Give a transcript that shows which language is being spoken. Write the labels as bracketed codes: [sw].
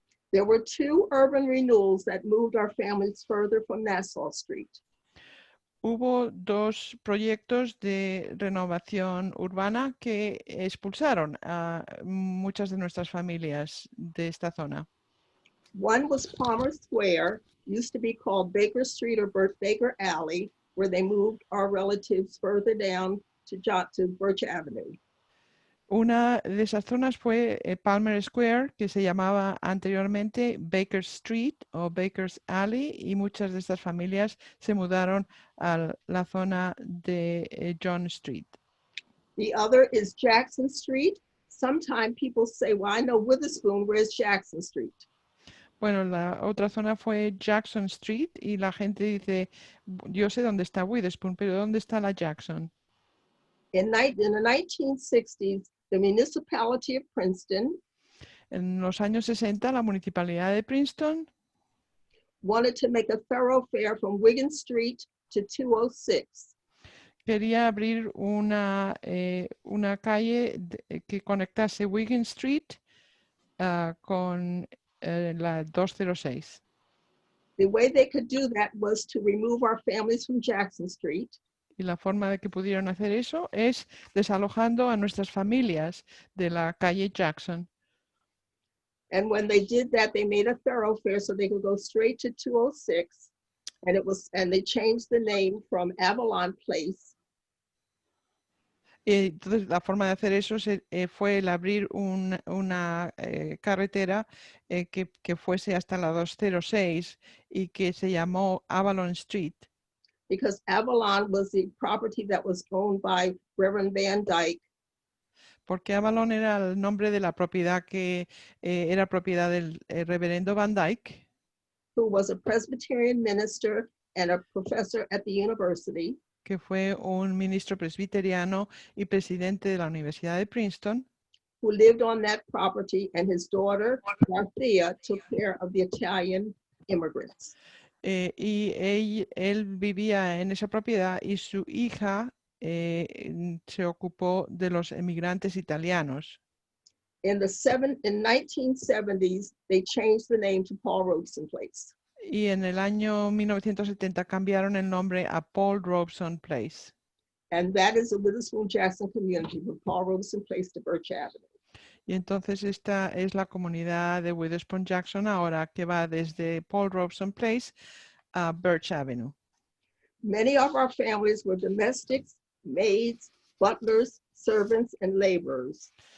[en] There were 2 urban renewals that moved our families further from Nassau Street. [es] Hubo 2 proyectos de renovación urbana que expulsaron a muchas de nuestras familias de esta zona. [en] One was Palmer Square, used to be called Baker Street or Baker Alley, where they moved our relatives further down to Birch Avenue. [es] Una de esas zonas fue Palmer Square, que se llamaba anteriormente Baker Street o Baker's Alley, y muchas de estas familias se mudaron a la zona de John Street. [en] The other is Jackson Street. Sometimes people say, well, I know Witherspoon, where's Jackson Street? [es] Bueno, la otra zona fue Jackson Street y la gente dice, yo sé dónde está Witherspoon, pero ¿dónde está la Jackson? [en] In the 1960s, the municipality of Princeton [es] En los años 60, la municipalidad de Princeton [en] wanted to make a thoroughfare from Wigan Street to 206. [es] quería abrir una calle que conectase Wigan Street con la 206. [en] The way they could do that was to remove our families from Jackson Street [es] Y la forma de que pudieron hacer eso es desalojando a nuestras familias de la calle Jackson. [en] And when they did that, they made a thoroughfare so they could go straight to 206. And they changed the name from Avalon Place. [es] Entonces, la forma de hacer eso fue el abrir una carretera que fuese hasta la 206 y que se llamó Avalon Street. [en] Because Avalon was the property that was owned by Reverend Van Dyke. [es] Porque Avalon era el nombre de la propiedad que era propiedad del reverendo Van Dyke, [en] Who was a Presbyterian minister and a professor at the university. [es] que fue un ministro presbiteriano y presidente de la Universidad de Princeton, [en] Who lived on that property, and his daughter, Marcia, took care of the Italian immigrants. [es] y él vivía en esa propiedad y su hija se ocupó de los emigrantes italianos. [en] In 1970s, they changed the name to Paul Robeson Place. [es] Y en el año 1970 cambiaron el nombre a Paul Robeson Place. [en] And that is the Witherspoon Jackson community from Paul Robeson Place to Birch Avenue. [es] Y entonces esta es la comunidad de Witherspoon Jackson ahora, que va desde Paul Robeson Place a Birch Avenue. [en] Many of our families were domestics, maids, butlers, servants, and laborers.